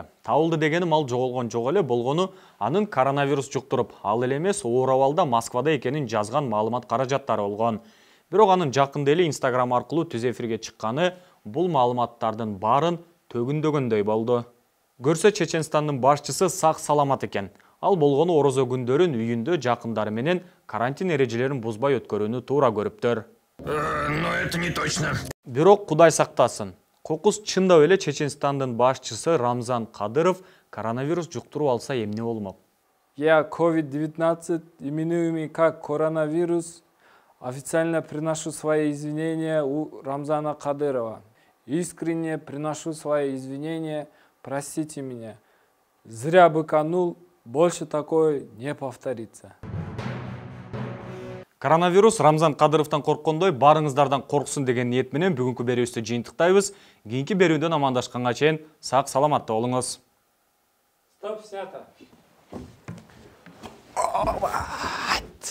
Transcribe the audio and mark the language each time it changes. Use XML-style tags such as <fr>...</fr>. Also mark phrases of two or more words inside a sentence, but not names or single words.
<ky>Табылды дегеним ал жоголгон жок эле, болгону анын коронавирус жуктуруп, ал эле эмес оор абалда Москвада экенин жазган маалымат каражаттары болгон. Бирок анын жакында эле Instagram аркылуу түз эфирге чыкканы бул маалыматтардын баарын төгүндөгөндөй болду. Көрсө Чеченстандын башчысы сак саламат экен. Ал болгону орозо күндөрүн үйүндө жакындары менен карантин эрежелерин бузбай өткөрүүнү туура көрүптөр.</ky> <ru>Но это не точно.</ru> <ky>Бирок Кудай сактасын. Кокус чындап эле Чеченстандын башчысы Рамзан Кадыров коронавирус жуктуруп алса эмне болмок?</ky> <ru>Я COVID-19, именуемый как коронавирус, официально приношу свои извинения у Рамзана Кадырова. Искренне приношу свои извинения, простите меня. Зря быканул, больше такое не повторится.</ru> <ky>Коронавирус Рамзан Кадыровтан корккондой барыңыздардан корксун деген ниет менен бүгүнкү берүүбүздү жыйынтыктайбыз. Кийинки берүүдөн амандашканга чейин сак саламатта болуңуз.</ky> <ru>Стоп, снято.</ru>